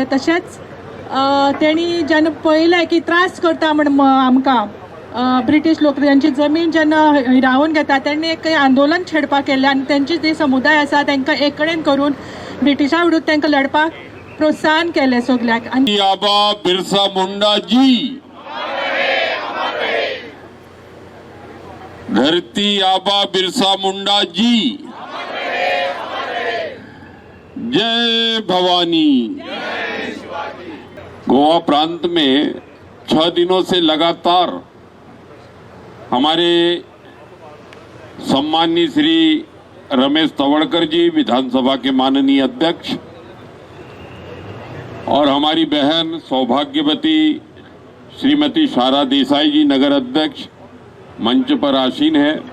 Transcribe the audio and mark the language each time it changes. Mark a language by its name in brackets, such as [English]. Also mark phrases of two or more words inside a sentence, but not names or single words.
[Konkani] तशेंच तेणी जेन्ना पळयलें की त्रास करता म्हण आमकां ब्रिटीश लोक त्यांची जमीन जेन्ना हिरावून घेता, तेणी एक आंदोलन छेडपाक केलें आनी तेंची जी समुदाय आसा तांकां एक कडेन करून ब्रिटिशा विरुद्ध तांकां लडपाक प्रोत्साहन केले सगळ्याक। आबा बिरसा मुंडा जी, धरती आबा बिरसा मुंडा जी, जय भवानी। [Hindi] गोवा प्रांत में 6 दिनों से लगातार हमारे सम्माननीय श्री रमेश तवड़कर जी, विधानसभा के माननीय अध्यक्ष, और हमारी बहन सौभाग्यवती श्रीमती शारा देसाई जी, नगर अध्यक्ष, मंच पर आसीन है।